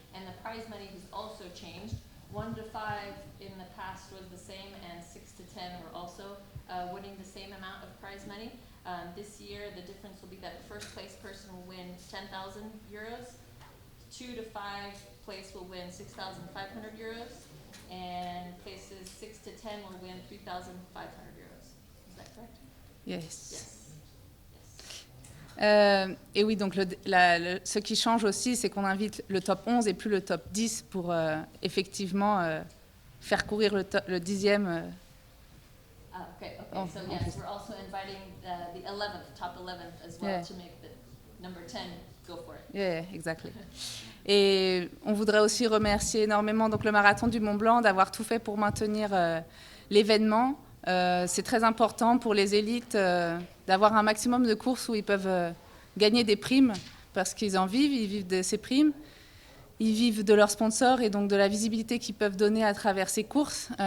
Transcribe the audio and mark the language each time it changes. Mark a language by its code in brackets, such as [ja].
[en] And the prize money has also changed. 1 to 5 in the past was the same, and 6 to 10 were also winning the same amount of prize money. This year, the difference will be that first place person will win 10,000 euros, 2 to 5 place will win 6,500 euros, and places 6 to 10 will win 3,500 euros. Is that correct? Yes. [fr] Et oui, donc ce qui change aussi, c'est qu'on invite le top 11 et plus le top 10 pour effectivement faire courir le 10e. [en] Okay. So yes, we're also inviting the 11th, top 11th as well, to make the number 10 go for it. Yeah, exactly. [fr] Et on voudrait aussi remercier énormément donc le marathon du Mont Blanc d'avoir tout fait pour maintenir l'événement. C'est très important pour les élites d'avoir un maximum de courses où ils peuvent gagner des primes parce qu'ils en vivent, ils vivent de ces primes, ils vivent de leurs sponsors et donc de la visibilité qu'ils peuvent donner à travers ces courses.